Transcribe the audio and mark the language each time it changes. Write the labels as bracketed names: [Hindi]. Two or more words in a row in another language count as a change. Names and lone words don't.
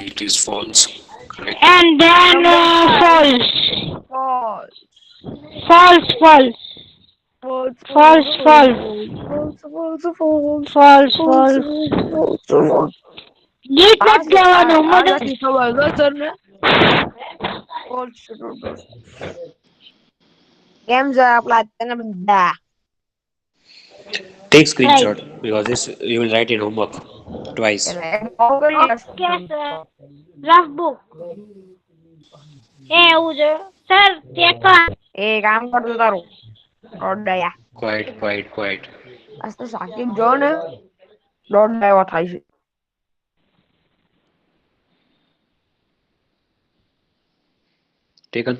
[English] It is false. Correct. And then false. False. False, false. False. False, false. False. False. False. False, False. false. False. [Gujarati] ગીત આ નથી ગાવાનું મને નથી ખબર સર ને [English] false true. [Gujarati] કેમ સર આપણા અત્યારના બધા [English] Take right. screenshot, because this you will write in homework twice. [Gujarati] ઓકે સર [English] rough book [Gujarati] એ એવું છે સર ચેક એ કામ કરતો તારું દોડયા [English] Quiet, quiet, quiet. [Gujarati] આ તો સાકિબ જો ને દોડયા થાય છે. [English] Taken.